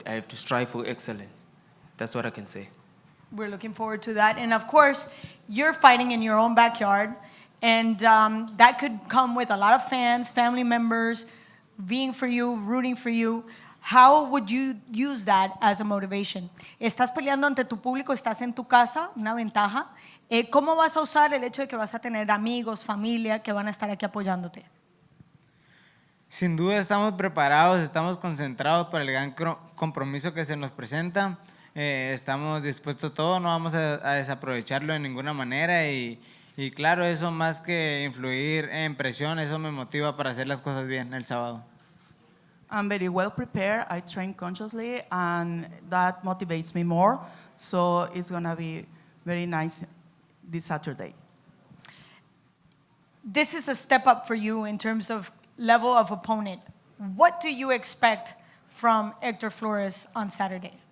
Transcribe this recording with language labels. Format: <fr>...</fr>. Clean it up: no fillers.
<en>I have to strive for excellence. That's what I can say. We're looking forward to that. And of course, you're fighting in your own backyard. And that could come with a lot of fans, family members, being for you, rooting for you. How would you use that as a motivation?</en> <es>Estás peleando ante tu público, estás en tu casa, una ventaja. ¿Cómo vas a usar el hecho de que vas a tener amigos, familia que van a estar aquí apoyándote? Sin duda estamos preparados, estamos concentrados para el gran compromiso que se nos presenta. Estamos dispuestos a todo, no vamos a desaprovecharlo de ninguna manera y claro, eso más que influir en presión, eso me motiva para hacer las cosas bien el sábado.</es> <en>I'm very well prepared. I train consciously, and that motivates me more. So it's going to be very nice this Saturday. This is a step up for you in terms of level of opponent. What do you expect from Hector Flores on Saturday?</en>